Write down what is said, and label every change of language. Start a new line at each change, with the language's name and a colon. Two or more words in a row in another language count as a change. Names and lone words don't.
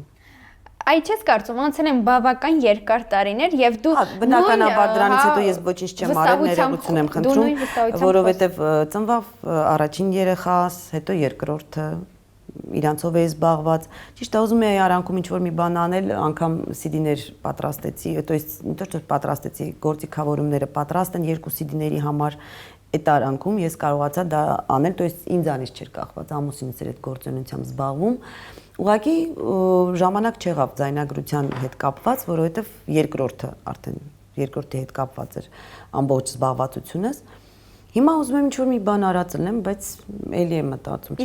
Armenian: Այ չես կարծում, անցել են բավական երկար տարիներ եւ դու բնականաբար դրանից հետո ես ոչինչ չեմ արել, ներողություն եմ խնդրում, որովհետեւ ծնվավ առաջին երեխաս, հետո երկրորդը իրանցով է զբաղված։ Ճիշտ է, ուզում եի արանքում ինչ-որ մի բան անել, անգամ CD-ներ պատրաստեցի,
Russian: то есть не то что
Armenian: պատրաստեցի, գործիքավորումները պատրաստ են 2 CD-ների համար։ Այդ արանքում ես կարողացա դա անել,
Russian: то есть
Armenian: ինձանից չէր կախված, ամուսինս էր այդ գործունեությամբ զբաղվում։ Ուղղակի ժամանակ չեղավ ձայնագրության հետ կապված, որովհետև երկրորդի հետ կապված էր ամբողջ զբաղվածությունս։ Հիմա ուզում եմ ինչ-որ մի բան արածելեմ, բայց էլի եմ մտածում։